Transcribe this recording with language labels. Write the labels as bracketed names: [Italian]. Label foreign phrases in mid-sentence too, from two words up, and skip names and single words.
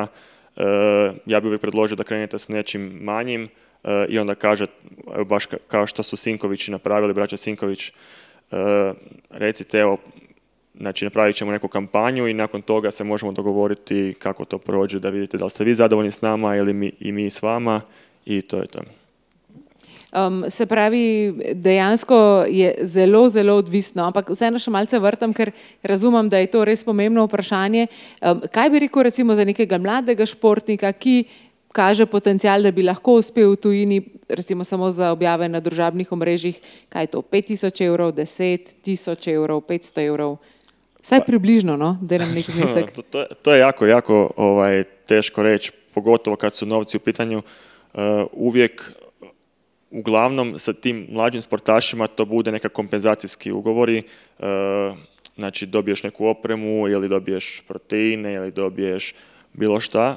[Croatian] Ja bih uvijek predložio da krenete s nečim manjim i onda kaže, baš kao što su Sinkovići napravili, braća Sinković, recite, evo, znači napravit ćemo neku kampanju i nakon toga se možemo dogovoriti kako to prođe, da vidite da li ste vi zadovoljni s nama ili mi s vama i to je to. [Slovenian] Se pravi, dejansko je zelo, zelo odvisno, ampak vseeno še malce vrtam, ker razumem, da je to res pomembno vprašanje. Kaj bi rekel recimo za nekega mladega športnika, ki kaže potencial, da bi lahko uspel v tujini, recimo samo za objave na družabnih omrežjih, kaj je to, 5000 evrov, 10 000 evrov, 500 evrov? Saj približno, no, da nam nek znesek. [Croatian] To je jako teško reći, pogotovo kad su novci u pitanju. Uvijek uglavnom sa tim mlađim sportašima to bude neka kompenzacijski ugovori, znači dobiješ neku opremu ili dobiješ proteine ili dobiješ bilo šta.